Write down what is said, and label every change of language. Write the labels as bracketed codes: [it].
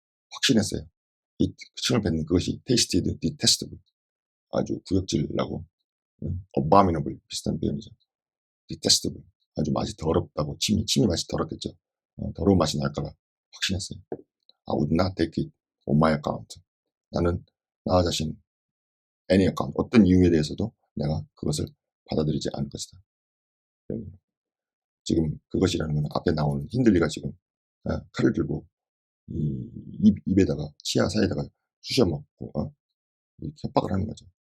[ko] 확신했어요. 이 침을 뱉는 그것이 [en] tasted detestable. [ko] 아주 구역질나고 abominable 비슷한 표현이죠. detestable. 아주 맛이 더럽다고. 침이 맛이 더럽겠죠. 더러운 맛이 날 거라 확신했어요. [en] I would not take it on my account. [ko] 나는 나 자신 [en] any account, [ko] 어떤 이유에 대해서도 내가 그것을 받아들이지 않을 것이다. 지금 그것이라는 건 앞에 나오는 힌들리가 지금 칼을 들고 입에다가 치아 사이에다가 쑤셔 먹고 협박을 하는 거죠.